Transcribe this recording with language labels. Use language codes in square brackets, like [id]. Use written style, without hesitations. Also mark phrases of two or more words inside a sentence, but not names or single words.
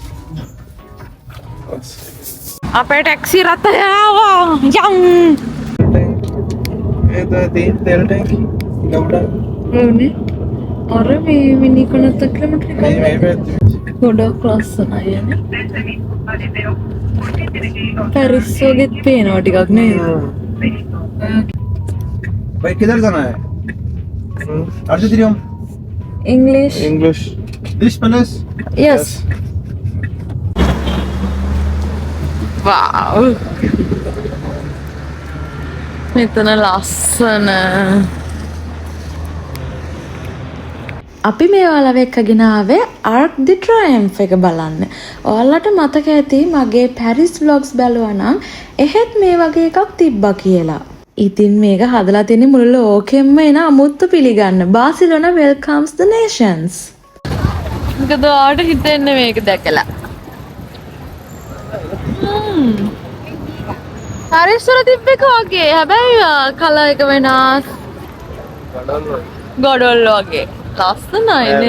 [si] අපේ ටැක්සි රථය ආවා. යම්. ඒද තෙල් ටැංකි ඕනේ. අර මේ මිනි කනත් කිලෝමීටර් මේ පැත්තේ ගොඩක් ලස්සනයි යන්නේ. පැරිස් වගේත් පේනවා ටිකක් නේද? [hi] भाई किधर जाना है अर्जुन [en] English. [si] ඉංග්ලිෂ් [en] this palace Yes. Wow. [si] මෙතන ලස්සන. අපි මේ ඔයාලව එක්කගෙන ආවේ Arc de Triomphe එක බලන්න. ඔයාලට මතක ඇති මගේ පැරිස් vlogs බැලුවා නම් එහෙත් මේ වගේ එකක් තිබ්බා කියලා. ඉතින් මේක හදලා තියෙන්නේ මුළු ලෝකෙම එන අමුත්තු පිළිගන්න. [en] Barcelona welcomes the nations. [si] මොකද ඔයාලට හිතෙන්නේ මේක දැකලා? පැරිස් වල තිබ්බ එක වගේ. හැබැයි කලර් එක වෙනස්. ගොඩොල් වගේ. ලස්සනයි නේ.